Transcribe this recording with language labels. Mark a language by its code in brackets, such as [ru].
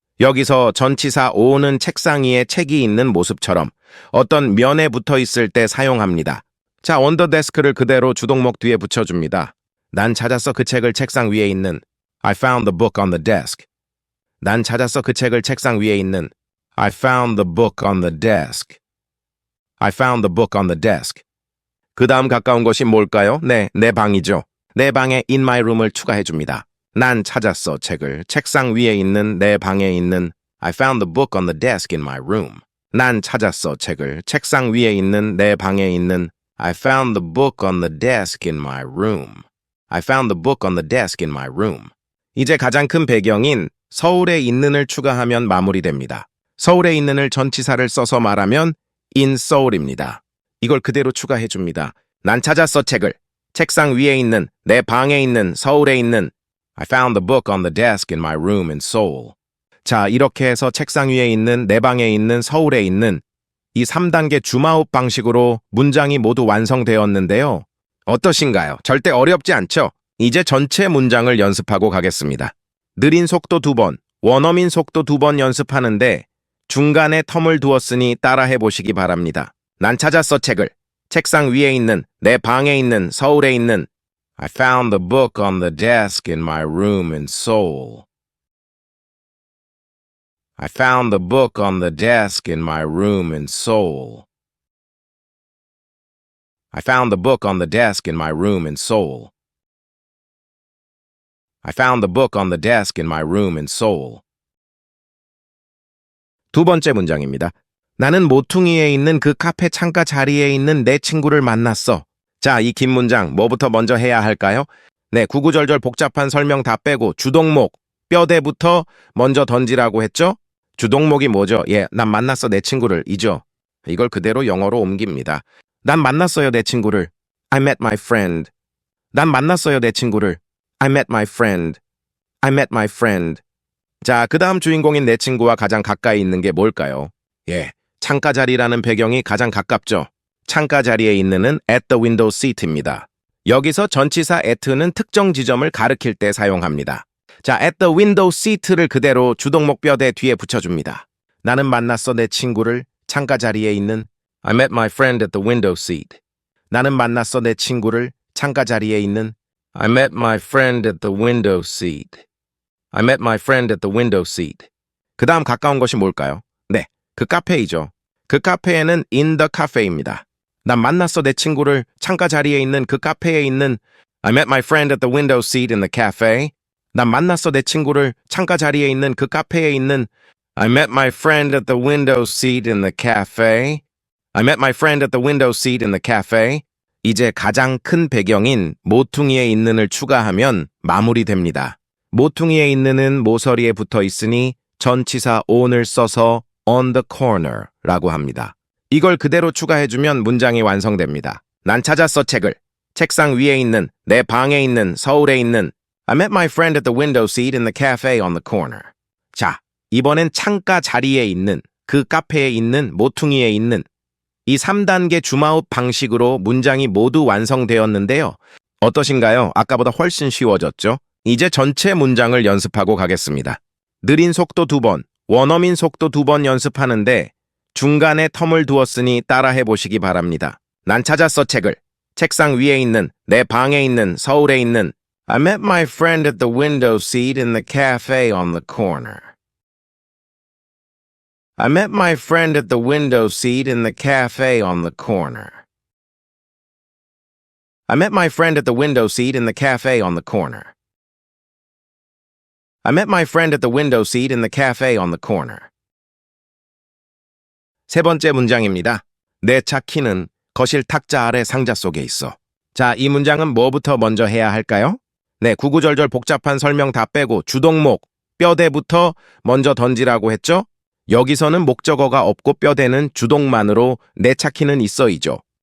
[ko] 여기서 전치사 on은 책상 위에 책이 있는 모습처럼 어떤 면에 붙어 있을 때 사용합니다. 자, [en] on the desk [ko] 를 그대로 주동목 뒤에 붙여줍니다. 난 찾았어 그 책을 책상 위에 있는 [en] I found the book on the desk. [ko] 난 찾았어 그 책을 책상 위에 있는 [en] I found the book on the desk. I found the book on the desk. [ko] 그 다음 가까운 것이 뭘까요? 내 방이죠. 내 방에 [en] in my room [ko] 을 추가해줍니다. 난 찾았어 책을 책상 위에 있는 내 방에 있는 [en] I found the book on the desk in my room. [ko] 난 찾았어 책을 책상 위에 있는 내 방에 있는 [en] I found the book on the desk in my room. I found the book on the desk in my room. [ko] 이제 가장 큰 배경인 서울에 있는을 추가하면 마무리됩니다. 서울에 있는을 전치사를 써서 말하면 [en] in Seoul [ko] 입니다. 이걸 그대로 추가해줍니다. 난 찾았어 책을 책상 위에 있는 내 방에 있는 서울에 있는 [en] I found the book on the desk in my room in Seoul. [ko] 자, 이렇게 해서 책상 위에 있는 내 방에 있는 서울에 있는 이 3단계 줌아웃 방식으로 문장이 모두 완성되었는데요. 어떠신가요? 절대 어렵지 않죠? 이제 전체 문장을 연습하고 가겠습니다. 느린 속도 2번, 원어민 속도 2번 연습하는데 중간에 텀을 두었으니 따라해 보시기 바랍니다. 난 찾았어 책을 책상 위에 있는 내 방에 있는 서울에 있는 [en] I found the book on the desk in my room in Seoul. I found the book on the desk in my room in Seoul. I found the book on the desk in my room in Seoul. I found the book on the desk in my room in Seoul. [ko] 두 번째 문장입니다. 나는 모퉁이에 있는 그 카페 창가 자리에 있는 내 친구를 만났어. 자, 이 긴 문장 뭐부터 먼저 해야 할까요? 구구절절 복잡한 설명 다 빼고 주동목, 뼈대부터 먼저 던지라고 했죠? 주동목이 뭐죠? 난 만났어 내 친구를 이죠. 이걸 그대로 영어로 옮깁니다. 난 만났어요 내 친구를. [en] I met my friend. [ko] 난 만났어요 내 친구를. [en] I met my friend. I met my friend. [ko] 자, 그 다음 주인공인 내 친구와 가장 가까이 있는 게 뭘까요? 창가 자리라는 배경이 가장 가깝죠. 창가 자리에 있는은 [en] at the window seat [ko] 입니다. 여기서 전치사 at는 특정 지점을 가리킬 때 사용합니다. 자, [en] at the window seat [ko] 를 그대로 주동목 뼈대 뒤에 붙여줍니다. 나는 만났어 내 친구를 창가 자리에 있는 [en] I met my friend at the window seat. [ko] 나는 만났어 내 친구를 창가 자리에 있는 [en] I met my friend at the window seat. I met my friend at the window seat. [ko] 그 다음 가까운 것이 뭘까요? 그 카페이죠. 그 카페에는 [en] in the cafe [ko] 입니다. 난 만났어 내 친구를 창가 자리에 있는 그 카페에 있는 [en] I met my friend at the window seat in the cafe. [ko] 난 만났어 내 친구를 창가 자리에 있는 그 카페에 있는 [en] I met my friend at the window seat in the cafe. I met my friend at the window seat in the cafe. [ko] 이제 가장 큰 배경인 모퉁이에 있는을 추가하면 마무리됩니다. 모퉁이에 있는은 모서리에 붙어 있으니 전치사 on을 써서 [en] on the corner [ko] 라고 합니다. 이걸 그대로 추가해주면 문장이 완성됩니다. 난 찾았어 책을. 책상 위에 있는, 내 방에 있는, 서울에 있는 [en] I met my friend at the window seat in the cafe on the corner. [ko] 자, 이번엔 창가 자리에 있는, 그 카페에 있는, 모퉁이에 있는 이 3단계 줌아웃 방식으로 문장이 모두 완성되었는데요. 어떠신가요? 아까보다 훨씬 쉬워졌죠? 이제 전체 문장을 연습하고 가겠습니다. 느린 속도 2번, 원어민 속도 2번 연습하는데 중간에 텀을 두었으니 따라해 보시기 바랍니다. 난 찾았어 책을. 책상 위에 있는, 내 방에 있는, 서울에 있는 [en] I met my friend at the window seat in the cafe on the corner. I met my friend at the window seat in the cafe on the corner. I met my friend at the window seat in the cafe on the corner. I met my friend at the window seat in the cafe on the corner. [ko] 세 번째 문장입니다. 내 차 키는 거실 탁자 아래 상자 속에 있어. 자, 이 문장은 뭐부터 먼저 해야 할까요? 네, 구구절절 복잡한 설명 다 빼고 주동목, 뼈대부터 먼저 던지라고 했죠? 여기서는 목적어가 없고 뼈대는 주동만으로 내 차 키는 있어이죠.